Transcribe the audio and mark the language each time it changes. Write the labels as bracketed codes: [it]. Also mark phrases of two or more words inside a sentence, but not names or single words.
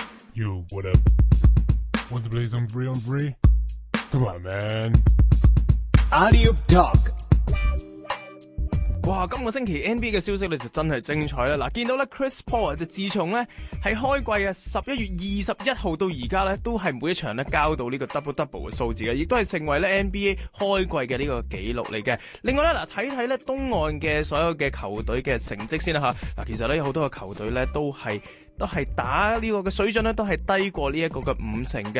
[en] Yo, what up? Want to play some free on free? Come on, man. Alley-oop Talk。 [yue] 哇！今個星期 NBA 嘅消息咧就真係精彩啦！嗱，見到咧 Chris Paul 就自從咧係開季啊11月21號到而家咧，都係每一場咧交到呢個 double 嘅數字嘅，亦都係成為咧 NBA 開季嘅呢個紀錄嚟嘅。另外咧嗱，睇睇咧東岸嘅所有嘅球隊嘅成績先啦嚇。嗱，其實咧有好多個球隊咧都係打呢個嘅水準咧，都係低過呢一個嘅5成嘅。